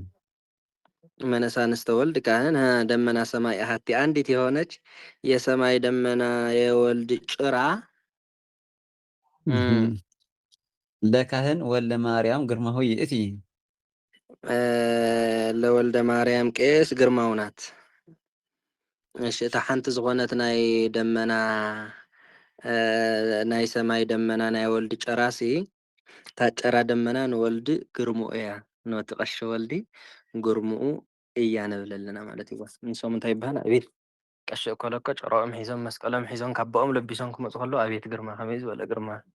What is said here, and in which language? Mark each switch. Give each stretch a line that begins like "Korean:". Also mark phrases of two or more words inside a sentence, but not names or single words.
Geez: መነሳንስተ ወልድ ካህን ደመና ሰማይ አሃቲ
Amharic: አንዲት የሆነች የሰማይ ደመና የወልድ ጭራ
Geez: ለካህን ወለ ማርያም ግርማሁ ይእቲ
Amharic: ለወልደ ማርያም ቄስ ግርማው ናት።
Tigrinya: እሺ እታ ሓንቲ ዝኾነት ናይ ደመና ናይ ሰማይ ደመና ናይ ወልዲ ጨራሲ እታ ጨራ ደመና ንወልዲ ግርሙኡ እያ ነቲ ቀሺ ወልዲ ግርሙኡ እያ ንብል ኣለና ማለት እዩ። ንሶም እንታይ ይበሃል ኣቤት ቀሺ እኮለኮ ጨርኦም ሒዞም መስቀሎም ሒዞም ካቦኦም ለቢሶም ክመፁ ከለዉ ኣቤት ግርማ ከመይ ዝበለ ግርማ